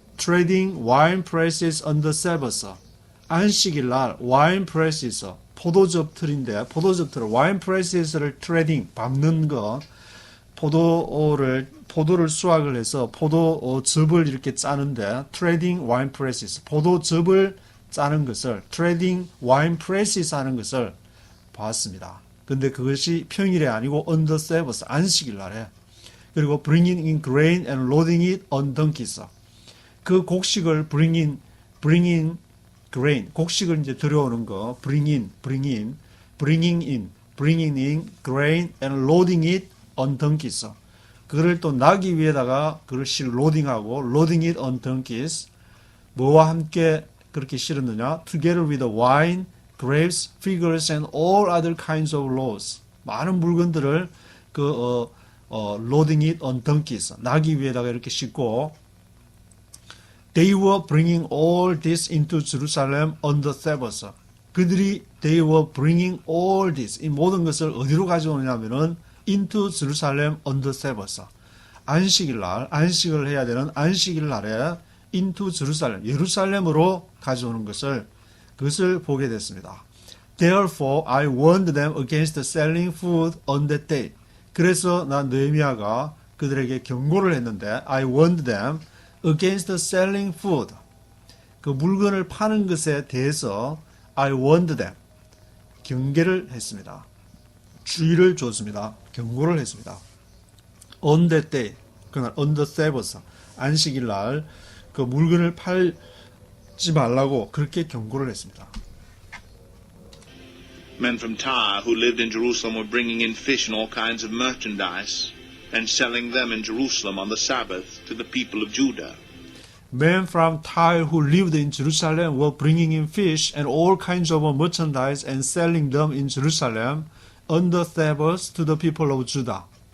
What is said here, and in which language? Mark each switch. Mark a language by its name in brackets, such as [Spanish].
[English] Trading wine presses on the Sabbath. [Korean] 안식일 날 wine presses, 포도즙 틀인데, wine presses를 trading, 밟는 거, 포도를 수확을 해서 포도즙을 이렇게 짜는데 [English] trading wine presses, [Korean] 포도즙을 짜는 것을 trading wine presses 하는 것을 봤습니다. 근데 그것이 평일에 아니고 [English] on the Sabbath, [Korean] 안식일 날에. 그리고 [English] bringing in grain and loading it on donkeys. [Korean] 그 곡식을 [English] bringing grain, [Korean] 곡식을 이제 들여오는 거, [English] bringing in grain and loading it on donkeys. [Korean] 그를 또 나귀 위에다가 그를 로딩하고 [English] loading it on donkeys. [Korean] 뭐와 함께 그렇게 실었느냐? [English] Together with wine, grapes, figs, and all other kinds of loads. [Korean] 많은 물건들을 [English] loading it on donkeys. [Korean] 나귀 위에다가 이렇게 싣고 [English] They were bringing all this into Jerusalem on the Sabbath. they were bringing all this, [Korean] 이 모든 것을 어디로 가져오냐면은 [English] into Jerusalem on the Sabbath. [Korean] 안식일 날, 안식을 해야 되는 안식일 날에 [English] into Jerusalem, [Korean] 예루살렘으로 가져오는 그것을 보게 됐습니다. [English] Therefore, I warned them against selling food on that day. [Korean] 그래서 난 느헤미야가 그들에게 경고를 했는데, [English] I warned them against selling food. [Korean] 그 물건을 파는 것에 대해서 [English] I warned them. [Korean] 경계를 했습니다. 주의를 줬습니다. 경고를 했습니다. [English] On that day, [Korean] 그날 [English] on the Sabbath, [Korean] 안식일 날 그 물건을 팔지 말라고 그렇게 경고를 했습니다. [English] Men from Tyre who lived in Jerusalem were bringing in fish and all kinds of merchandise and selling them in Jerusalem on the Sabbath to the people of Judah. Men from Tyre who lived in Jerusalem were bringing in fish and all kinds of merchandise and selling them in Jerusalem on the Sabbath to the people of Judah.